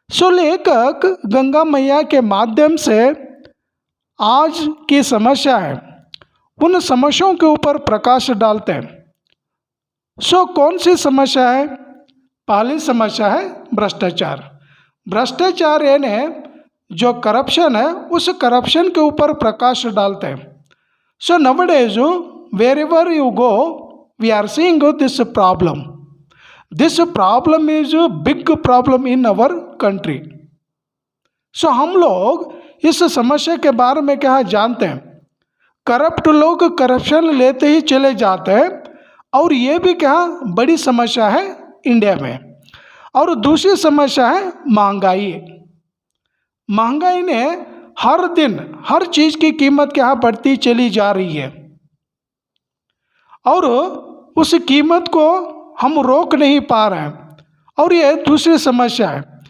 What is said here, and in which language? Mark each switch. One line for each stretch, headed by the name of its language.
Hindi: लेखक गंगा मैया के माध्यम से आज की समस्या है उन समस्याओं के ऊपर प्रकाश डालते हैं। कौन सी समस्या है? पहली समस्या है भ्रष्टाचार। भ्रष्टाचार यानी जो करप्शन है उस करप्शन के ऊपर प्रकाश डालते हैं।
English: nowadays wherever you go we are seeing this problem. This problem is a big problem in our country.
Hindi: हम लोग इस समस्या के बारे में क्या जानते हैं? करप्ट लोग करप्शन लेते ही चले जाते हैं और ये भी क्या बड़ी समस्या है इंडिया में। और दूसरी समस्या है महंगाई। महंगाई ने हर दिन हर चीज़ की कीमत क्या बढ़ती चली जा रही है और उस कीमत को हम रोक नहीं पा रहे हैं, और ये दूसरी समस्या है।